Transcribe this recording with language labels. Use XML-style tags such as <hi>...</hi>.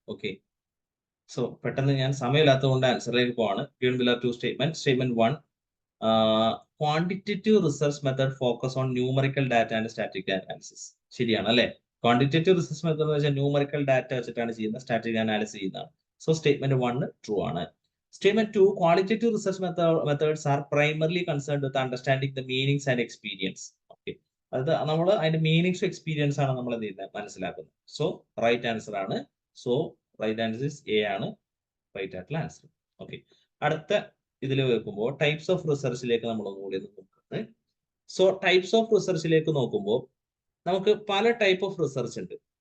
<ml>Okay, so പെട്ടെന്ന് ഞാൻ സമയമില്ലാത്തതുകൊണ്ട് ആൻസറിലേക്ക് പോവാണ്.</ml> <en>Given below 2 statement.</en> <ml>Statement 1,</ml> <en>Quantitative research method focus on numerical data and static analysis.</en> <ml>ശരിയാണ് അല്ലെ? Quantitative research method എന്ന് വെച്ചാൽ ന്യൂമറിക്കൽ ഡാറ്റ വെച്ചിട്ടാണ് ചെയ്യുന്നത്, സ്റ്റാറ്റിക് അനാലിസിസ് ചെയ്യുന്നതാണ്. സോ സ്റ്റേറ്റ്മെന്റ് 1 ട്രൂ ആണ്.</ml> <en>Statement 2, qualitative research methods are primarily concerned with understanding the meanings and experience. Okay.</en> <ml>അത് നമ്മൾ അതിന്റെ മീനിങ്സും എക്സ്പീരിയൻസ് ആണ് നമ്മൾ എന്ത് ചെയ്യുന്നത്, മനസ്സിലാക്കുന്നത്. സോ റൈറ്റ് ആൻസർ ആണ്. സോ റൈറ്റ് ആൻസർ എ ആണ് റൈറ്റ് ആയിട്ടുള്ള ആൻസർ. ഓക്കെ. അടുത്ത ഇതിൽ വെക്കുമ്പോൾ ടൈപ്സ് ഓഫ് റിസർച്ചിലേക്ക് നമ്മൾ ഒന്നുകൂടി നോക്കുന്നത്. സോ ടൈപ്സ് ഓഫ് റിസർച്ചിലേക്ക് നോക്കുമ്പോൾ നമുക്ക് പല ടൈപ്പ് ഓഫ് റിസർച്ച് ഉണ്ട്.</ml>